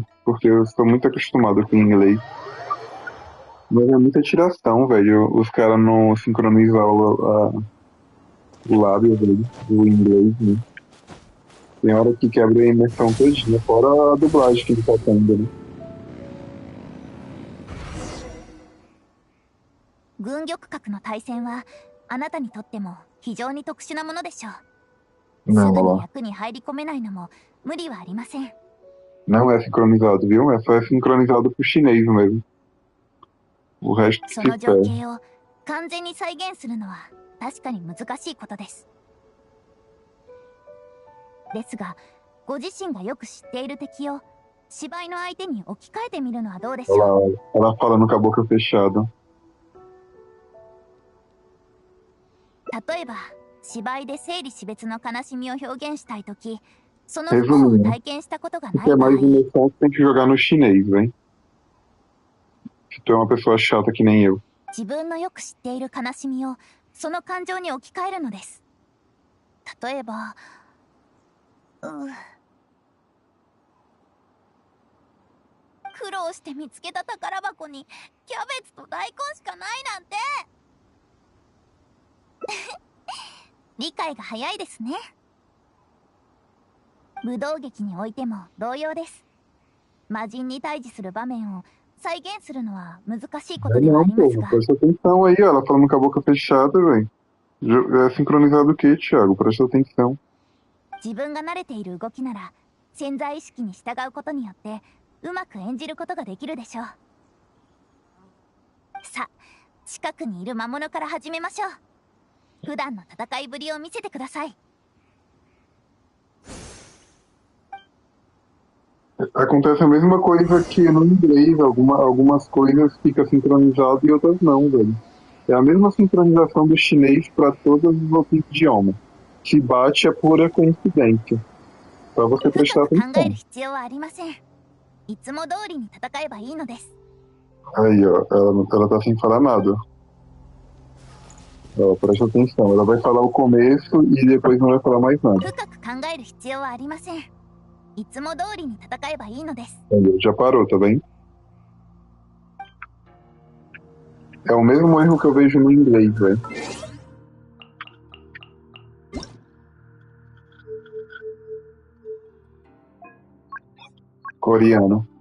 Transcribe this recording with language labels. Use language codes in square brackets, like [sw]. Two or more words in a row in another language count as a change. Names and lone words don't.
[pt] Porque eu estou muito acostumado com o inglês. Mas é muita tiração, velho. Os caras não sincronizam o lábio, velho. O inglês, né? Tem hora que quebra a imersão todinha, fora a dublagem que ele tá tendo, né? [ja] 軍玉閣の対戦はあなたにとっても非常に特殊なものでしょう。す [pt] Não, [ja] ぐ [pt] olha [ja] に [pt] lá. [ja] 役に入り込めないのも無理はありません。 [pt] Não é sincronizado, viu? É só sincronizado pro chinês mesmo. O resto [ja] そ [pt] se [ja] の情 [pt] perde. [ja] 景を完全に再現するのは確かに難しいことです。ですが、ご自身がよく知っている敵を芝居の相手に置き換えてみるのはどうでし [pt] Olha [ja] ょう。 [pt] lá, ela falando com a boca fechada. [ja] 例えば、芝居で生理死別の悲しみを表現したいとき、その不幸を [pt] Resumindo, [ja] 体験したことが [pt] se [ja] な [pt] quer [ja] い場合、 [pt] mais imersão, você tem que jogar no chinês, hein? Se tu é uma pessoa chata que nem eu. [ja] 自分のよく知っている悲しみをその感情に置き換えるのです。例えば、苦労して見つけた宝箱にキャベツと大根しかないなんて理解が早いですね。武道劇においても同様です。魔人に対峙する場面を再現するのは難しいことではあ [pt] Não, [ja] ります [pt] pô, [ja] が、 [pt] presta atenção aí, ela falando com a boca fechada, velho. É sincronizado o quê, Thiago? Presta atenção. [ja] 自分が慣れている動きなら潜在意識に従うことによってうまく演じることができるでしょう。さあ、近くにいる魔物から始めましょう。普段の戦いぶりを見せてください。 [pt] Acontece a mesma coisa que no inglês, algumas coisas ficam sincronizadas e outras não, velho. É a mesma sincronização do chinês para todos os outros idiomas. Se bate é pura coincidência. Pra você [ja] 深 [pt] prestar [ja] く考え [pt] atenção. [ja] る必要はありません。いつも通りに戦えばいいのです。 [pt] Aí, ó, ela tá sem falar nada. Ó, presta atenção, ela vai falar o começo e depois não vai falar mais nada. [ja] 深く考える必要はありません。いつも通りに戦えばいいのです。 [pt] Aí, já parou, tá bem? É o mesmo erro que eu vejo no inglês, velho. Coreano.